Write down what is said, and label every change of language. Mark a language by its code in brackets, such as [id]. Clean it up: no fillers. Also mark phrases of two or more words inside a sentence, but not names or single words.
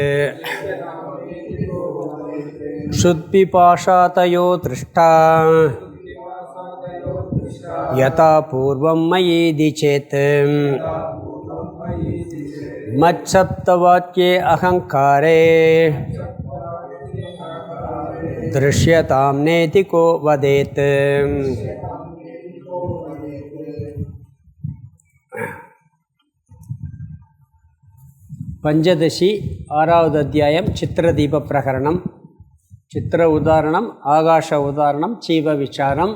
[sa] शुद्धिपाशातयो तृष्टा यथा पूर्वं मयीति चेत् मत्सप्तवाक्ये अहंकारे दृश्यतां नेति को वदेत्। [ta] பஞ்சதசி 6வது அத்தியாயம் சித்திரதீப பிரகரணம். சித்திர உதாரணம், ஆகாஷ உதாரணம், சீவ விசாரம்.